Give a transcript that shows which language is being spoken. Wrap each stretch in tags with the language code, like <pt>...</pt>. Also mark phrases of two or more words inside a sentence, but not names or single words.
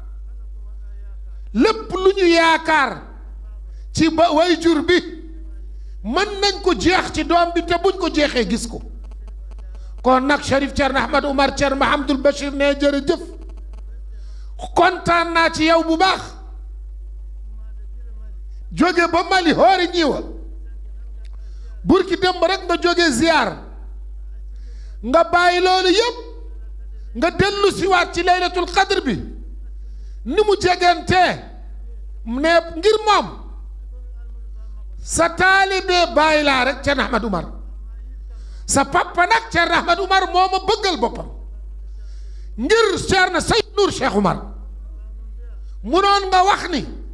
<wo>lépp lu ñu yaakaar ci ba way jur bi mën nañ ko jeex ci doom bi te buñ ko jeexee gis ko kon nag Cherif Thierno Ahmed Oumar Thierno Mahamadul Bachir ne jërëjëf kontaan naa ci yow bu baax jóge ba Mali</wo> <ff>hoori ñiwa burki</ff> <wo>démb rek nga jóge ziar nga bàyyi loolu yëpp nga dellu siwaat ci laylatul qadr bi ni mu jegantee ne ngir moom sa taalibe bàyyi laa rek Thierno Ahmed Oumar sa papa nag Thierno Ahmed Oumar moo ma bëggal boppam ngir Thierno Seydou Nour Cheikh Oumar munoon nga wax ni</wo>